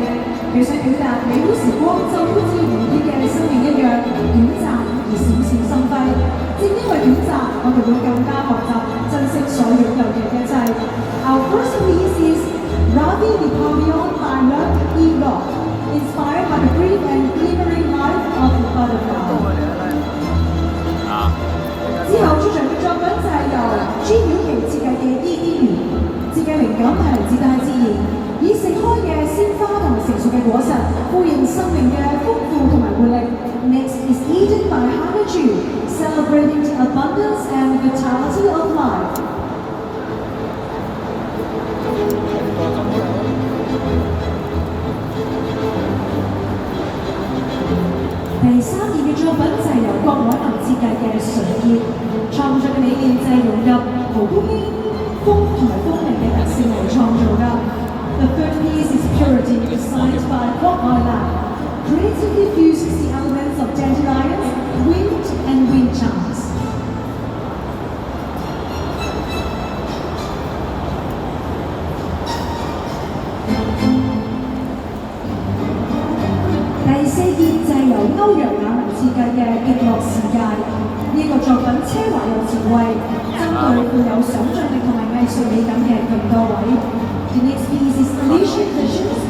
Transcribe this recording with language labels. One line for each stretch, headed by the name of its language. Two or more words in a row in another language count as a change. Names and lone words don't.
Cantonese: 佢想表達美好時光就好似蝴蝶嘅生命一樣短暫而閃閃生輝。正因為短暫，我哋會更加學習珍惜所擁有嘅一切。
English: Our first piece is Ravi the Pavillon by Luc Enoch, inspired by the brief and glimmering life of the butterfly.
Cantonese: 之後出場嘅作品就係由朱曉琪設計嘅依依園，設計靈感係嚟自大自然，以盛開嘅鮮花同埋成熟嘅果實，呼應生命嘅豐富同埋活力。
English: Next is Eden by Hannah Chu, celebrating the abundance and vitality of life.
Cantonese: 第三件嘅作品就係由郭海南設計嘅純潔，創作嘅理念就係融入蒲公英、風同埋風鈴嘅特性嚟創造㗎。
English: The third piece is Purity, designed by Kwok Ai Lam, creatively fuses the elements of dandelions, wind and wind chimes.
Cantonese: 第四件就係由歐陽雅文設計嘅極樂世界，呢個作品奢華又前衛，針對富有想像力同埋藝術美感嘅咁多位。
English: The next piece is Alicia